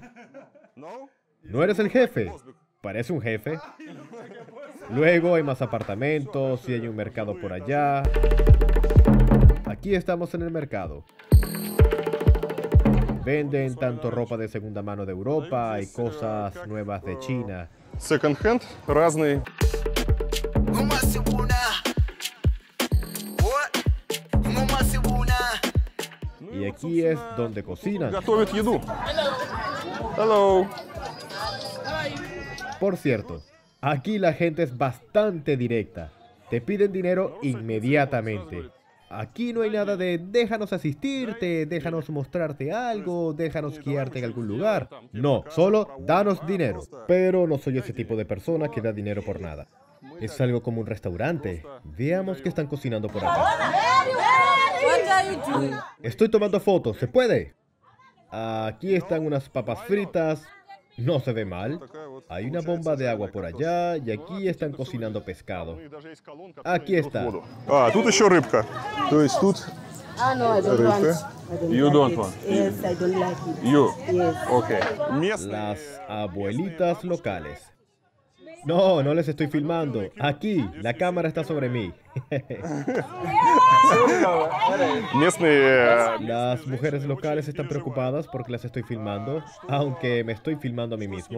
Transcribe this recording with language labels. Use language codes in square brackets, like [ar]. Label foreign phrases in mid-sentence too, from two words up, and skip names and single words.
[es] ¿No eres el jefe? Parece un jefe. Luego hay más apartamentos y hay un mercado por allá. Aquí estamos en el mercado. Venden tanto ropa de segunda mano de Europa y cosas nuevas de China. [en] Second hand, [ru] разные. [es] Y aquí es donde cocinan. [ru] Готовят еду. Hello. [es] Por cierto, aquí la gente es bastante directa. Te piden dinero inmediatamente. Aquí no hay nada de déjanos asistirte, déjanos mostrarte algo, déjanos guiarte en algún lugar. No, solo danos dinero. Pero no soy ese tipo de persona que da dinero por nada. Es algo como un restaurante. Veamos qué están cocinando por acá. Estoy tomando fotos, ¿se puede? Aquí están unas papas fritas. No se ve mal. Hay una bomba de agua por allá y aquí están cocinando pescado. Aquí está. [ru] Тут еще рыбка. То есть тут [en] no, I don't [ru] рыбка. [en] want. You don't want. Yes, I don't like it. You. Yes. [ru] Okay. Местные. [es] Las abuelitas locales. No, no les estoy filmando. Aquí, la cámara está sobre mí. [ru] Местные [es] Las mujeres locales están preocupadas porque las estoy filmando, aunque me estoy filmando a mí mismo.